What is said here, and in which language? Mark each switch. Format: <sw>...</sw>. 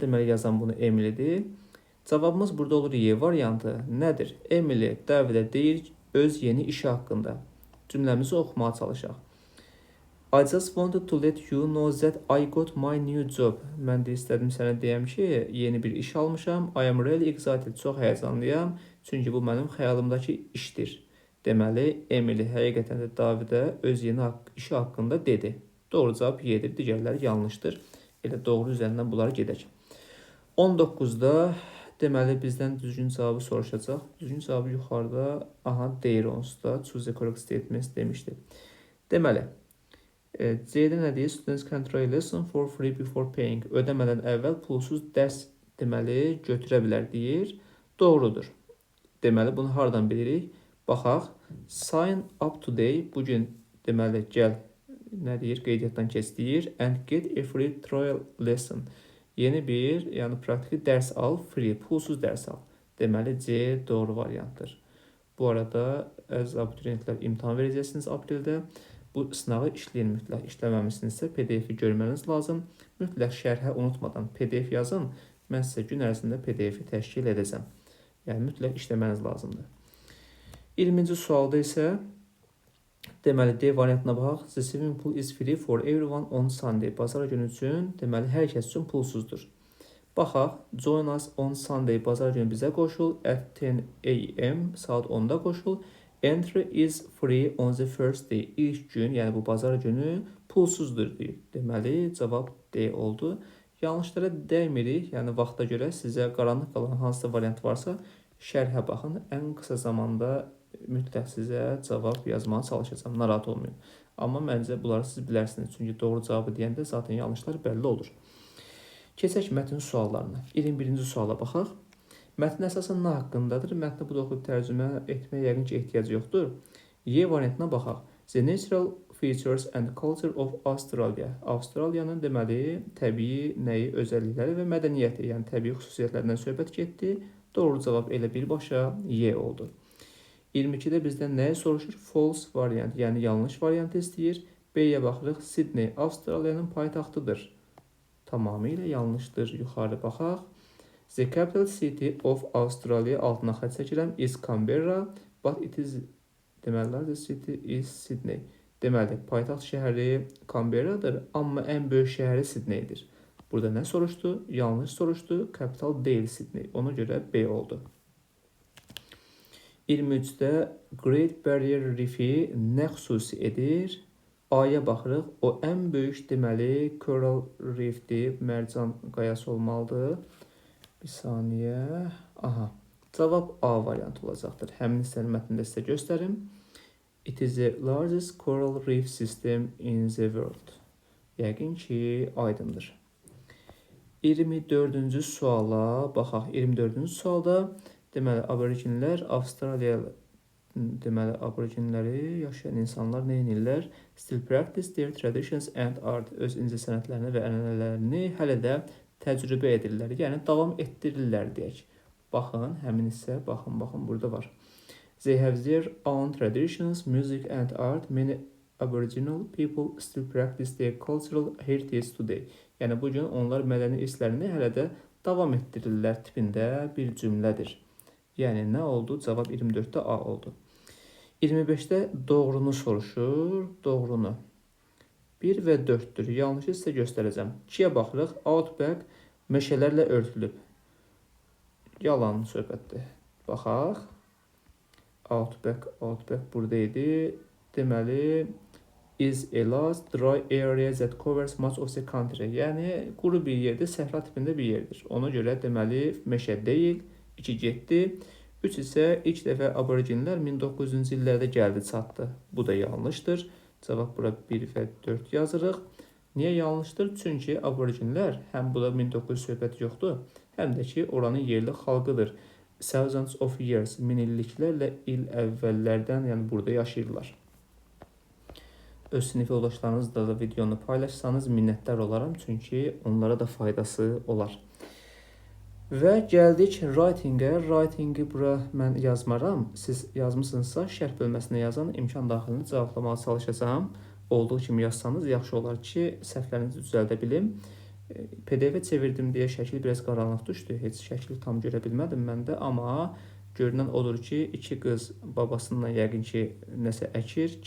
<az>Deməli, yazan bunu Emily'dir. Cavabımız burada olur Y variantı. Nədir? Emily David'ə deyir öz yeni işi haqqında. Cümləmizi oxumağa çalışaq.</az> <en>I just wanted to let you know that I got my new job.</en> <az>Mən də istədim sənə deyəm ki, yeni bir iş almışam.</az> <en>I am really excited.</en> <az>Çox həyəcanlıyam. Çünki bu mənim xəyalımdakı işdir. Deməli, Emily həqiqətən də David'ə öz yeni işi haqqında dedi. Doğru cavab Y-dir. Digərləri yanlışdır. Elə doğru üzərindən bunları gedək. 19-da deməli bizdən düzgün cavabı soruşacaq. Düzgün cavabı yuxarıda deyir onsuzda.</az> <en>Choose the correct statements</en> <az>demişdi. Deməli, C-də nə deyir?</az> <en>Students can try lesson for free before paying.</en> <az>Ödəmədən əvvəl pulsuz dərs deməli götürə bilər deyir. Doğrudur. Deməli, bunu hardan bilirik? Baxaq.</az> <en>Sign up today.</en> <az>Bugün deməli gəl nə deyir? Qeydiyyatdan keç deyir.</az> <en>And get a free trial lesson.</en> <az>Yeni bir, yəni praktiki dərs al, free, pulsuz dərs al. Deməli, C doğru variantdır. Bu arada, əziz abituriyentlər, imtahan verəcəksiniz apreldə. Bu sınağı işləyin mütləq. İşləməmişsinizsə PDF-i görməniz lazım. Mütləq şərhə unutmadan PDF yazın. Mən sizə gün ərzində PDF-i təşkil edəcəm. Yəni, mütləq işləməniz lazımdır. 20-ci sualda isə deməli, D variantına baxaq.</az> <en>The swimming pool is free for everyone on Sunday.</en> <az>Bazar günü üçün, deməli, hər kəs üçün pulsuzdur. Baxaq.</az> <en>Join us on Sunday.</en> <az>Bazar günü bizə qoşul.</az> <en>At 10 AM</en> <az>saat 10-da qoşul.</az> <en>Entry is free on the first day.</en> <az>İlk gün, yəni bu bazar günü pulsuzdur deyir. Deməli, cavab D oldu. Yanlışlara dəymirik. Yəni, vaxta görə sizə qaranlıq qalan hansısa variant varsa, şərhə baxın. Ən qısa zamanda mütləq sizə cavab yazmağa çalışacağım. Narahat olmayın. Amma məncə bunları siz bilərsiniz. Çünki doğru cavabı deyəndə zaten yanlışlar bəlli olur. Keçək mətn suallarına. 21-ci suala baxaq. Mətn əsasən nə haqqındadır? Mətni bu da oxuyub tərcümə etməyə yəqin ki, ehtiyac yoxdur. Y variantına baxaq.</az> <en>The natural features and culture of Australia.</en> <az>Avstraliyanın deməli təbii nəyi, özəllikləri və mədəniyyəti, yəni təbii xüsusiyyətlərindən söhbət getdi. Doğru cavab elə birbaşa Y oldu. 22-də bizdən nəyi soruşur?</az> <en>False variant,</en> <az>yəni yanlış variantı istəyir. B-yə baxırıq. Sydney Avstraliyanın paytaxtıdır. Tamamilə yanlışdır. Yuxarı baxaq.</az> <en>The capital city of Australia</en> <az>altına xətt çəkirəm</az> <en>is Canberra, but it is deməli the city is Sydney.</en> <az>Deməli, paytaxt şəhəri Canberra'dır, amma ən böyük şəhəri Sydney'dir. Burada nə soruşdu? Yanlış soruşdu. Capital deyil Sydney. Ona görə B oldu. 23-də Great Barrier Reef-i nə xüsusi edir? A-ya baxırıq. O ən böyük deməli Coral Reef-dir, mərcan qayası olmalıdır. Bir saniyə. Aha. Cavab A variantı olacaqdır. Həmin hissənin mətnində sizə göstərim.</az> <en>It is the largest coral reef system in the world.</en> <az>Yəqin ki, aydındır. 24-cü suala baxaq. 24-cü sualda deməli aboriginlər Avstraliya deməli aboriginləri yaşayan insanlar nə edirlər?</az> <en>Still practice their traditions and art.</en> <az>Öz incəsənətlərini və ənənələrini hələ də təcrübə edirlər. Yəni davam etdirirlər deyək. Baxın, həmin hissə, baxın burada var.</az> <en>They have their own traditions, music and art. Many Aboriginal people still practice their cultural heritage today.</en> <az>Yəni bu gün onlar mədəni irslərini hələ də davam etdirirlər tipində bir cümlədir. Yəni nə oldu? Cavab 24-də A oldu. 25-də doğrunu soruşur. Doğrunu. 1 və 4-dür. Yanlışı sizə göstərəcəm. 2-yə baxırıq. Outback meşələrlə örtülüb. Yalan söhbətdir. Baxaq. Outback burada idi.</az> <en>Deməli, is a large dry area that covers much of the country.</en> <az>Yəni, quru bir yerdir, səhra tipində bir yerdir. Ona görə deməli, meşə deyil, 2 getdi. 3 isə ilk dəfə aboriginlər 1900-cü illərdə gəldi, çatdı. Bu da yanlışdır. Cavab bura 1 və 4 yazırıq. Niyə yanlışdır? Çünki aboriginlər, həm burada 1900 söhbət yoxdur, həm də ki, oranın yerli xalqıdır.</az> <en>Thousands of years,</en> <az>minilliklərlə il əvvəllərdən, yəni burada yaşayırlar. Öz sinif yoldaşlarınızla da videonu paylaşsanız minnətdar olaram, çünki onlara da faydası olar. Və gəldik writing-ə. Writing-i bura mən yazmaram. Siz yazmısınızsa, şərh bölməsinə yazan imkan daxilini cavablamağa çalışacağım. Olduğu kimi yazsanız yaxşı olar ki, səhvlərinizi düzəldə bilim. PDF-ə çevirdim deyə şəkil biraz qaranlıq düşdü. Heç şəkili tam görə bilmədim mən də, amma görünən odur ki, 2 qız babasından yəqin ki, nəsə əkir.</az>